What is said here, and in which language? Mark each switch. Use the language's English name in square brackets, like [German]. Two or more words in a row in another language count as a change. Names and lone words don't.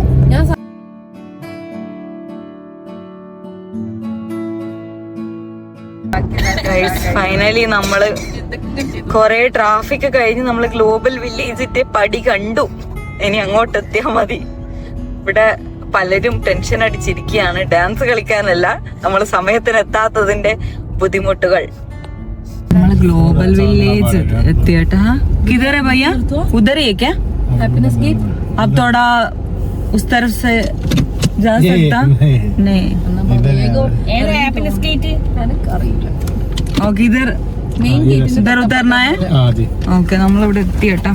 [Malayalam] ഫൈനലി നമ്മള് കൊറേ ട്രാഫിക് കഴിഞ്ഞ് നമ്മള് ഗ്ലോബൽ വില്ലേജിന്റെ പടി കണ്ടു. ഇനി അങ്ങോട്ട് എത്തിയാ മതി. ഇവിടെ പലരും ടെൻഷൻ അടിച്ചിരിക്കുകയാണ്. ഡാൻസ് കളിക്കാനല്ല, നമ്മൾ സമയത്തിന് എത്താത്തതിന്റെ ബുദ്ധിമുട്ടുകൾ. നമ്മള് ഗ്ലോബൽ വില്ലേജ് എത്തിയട്ടാ. [Hindi] किधर है भैया? उधर ही है क्या? हैप्पीनेस गेट. अब थोड़ा उस तरफ से जा सकता? नहीं. हैप्पीनेस गेट और किधर इधर उतरना है? [Malayalam] ഓക്കെ, നമ്മളിവിടെ എത്തിയട്ടാ.